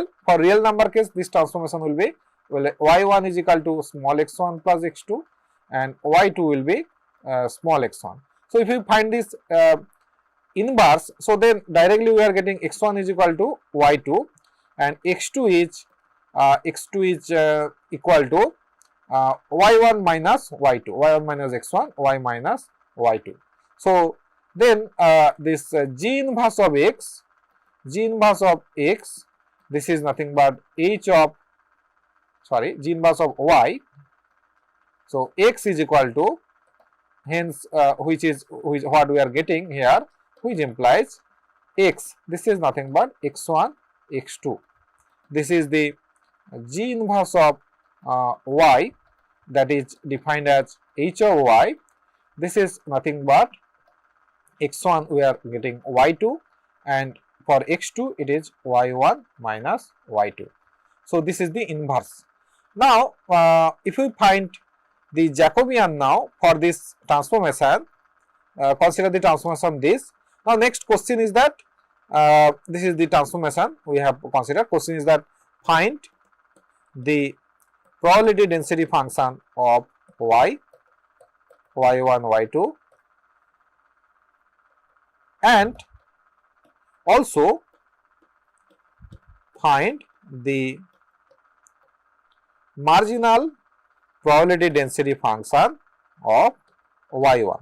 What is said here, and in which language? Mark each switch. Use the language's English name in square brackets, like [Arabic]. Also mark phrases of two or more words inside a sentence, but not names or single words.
[English] For real number case, this transformation will be, well, y1 is equal to small x1 plus x2 and y2 will be small x1. So if you find this inverse, so then directly we are getting x1 is equal to y2 and x2 is equal to y1 minus y2, y1 minus x1, y minus y2. So then this g inverse of x, this is nothing but h of, g inverse of y. So x is equal to, hence which is what we are getting here, which implies x, this is nothing but x1, x2. This is the g inverse of y, that is defined as h of y. This is nothing but x1 we are getting y2, and for x2 it is y1 minus y2. So this is the inverse. Now if we find the Jacobian now for this transformation, consider the transformation this. Now next question is that this is the transformation we have considered. Question is that find the probability density function of y, y1, y2, and also find the marginal probability density function of y1.